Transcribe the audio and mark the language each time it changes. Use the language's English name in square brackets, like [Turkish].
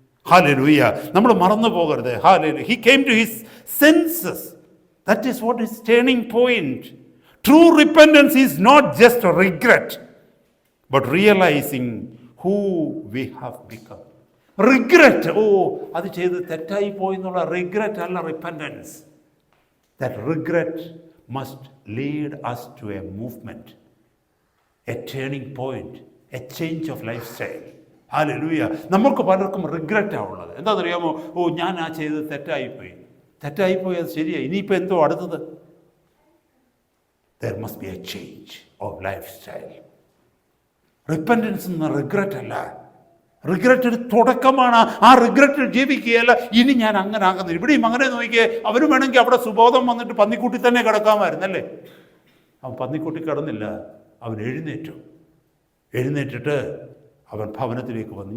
[English] Hallelujah. [Malayalam] നമ്മൾ മറന്നു പോകരുത്. [English] Hallelujah. He came to his senses. That is what is turning point. True repentance is not just regret, but realizing who we have become. [Malayalam] Regret, അത് ചെയ്ത് തെറ്റായി പോയി എന്നുള്ള regret അല്ല repentance. [English] That regret must lead us to a movement, a turning point, a change of lifestyle. [Malayalam] Hallelujah. നമുക്ക് പലർക്കും റിഗ്രറ്റാണ് ഉള്ളത്. എന്താണെന്നറിയാമോ? ഞാൻ ചെയ്തത് തെറ്റായിപ്പോയി. അത് ശരിയായി, ഇനിയിപ്പോൾ എന്തോ അടുത്തത്? [English] There must be a change of lifestyle. [Malayalam] Repentance എന്ന റിഗ്രറ്റ് അല്ല. റിഗ്രറ്റ് ഒരു തുടക്കമാണ്. ആ റിഗ്രറ്റിൽ ജീവിക്കുകയല്ല, ഇനി ഞാൻ അങ്ങനെ ആകുന്നില്ല. ഇവിടെയും അങ്ങനെ നോക്കിയേ, അവന് വേണമെങ്കിൽ അവിടെ സുബോധം വന്നിട്ട് പന്നിക്കുട്ടി തന്നെ കിടക്കാമായിരുന്നല്ലേ. അവൻ പന്നിക്കുട്ടി കിടന്നില്ല, അവൻ എഴുന്നേറ്റിട്ട് അവൻ ഭവനത്തിലേക്ക് വന്നു.